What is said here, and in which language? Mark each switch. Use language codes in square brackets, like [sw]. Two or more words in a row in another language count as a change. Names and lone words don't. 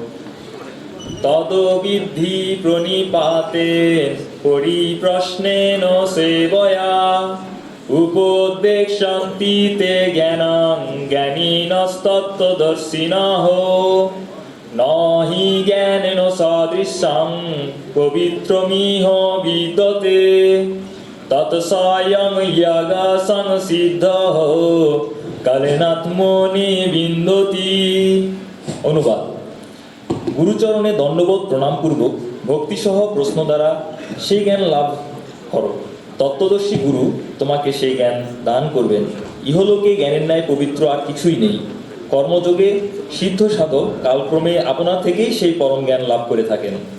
[sa] तद्विद्धि प्रणिपाते परिप्रश्नेन सेवया उपदेक्षन्ति ते ज्ञानं ज्ञानिनस्तत्त्वदर्शिनः। न हि ज्ञानेन सदृशं पवित्रमिह विद्यते तत्स्वयं यागसंसिद्धः कालेनात्मनि विन्दति। [bn] অনুবাদ: গুরুচরণে দণ্ডবোধ প্রণামপূর্বক ভক্তিসহ প্রশ্ন দ্বারা সেই জ্ঞান লাভ করো। তত্ত্বদর্শী গুরু তোমাকে সেই জ্ঞান দান করবেন। ইহলোকে জ্ঞানের ন্যায় পবিত্র আর কিছুই নেই। কর্মযোগে সিদ্ধ সাধক কালক্রমে আপনা থেকেই সেই পরম জ্ঞান লাভ করে থাকেন।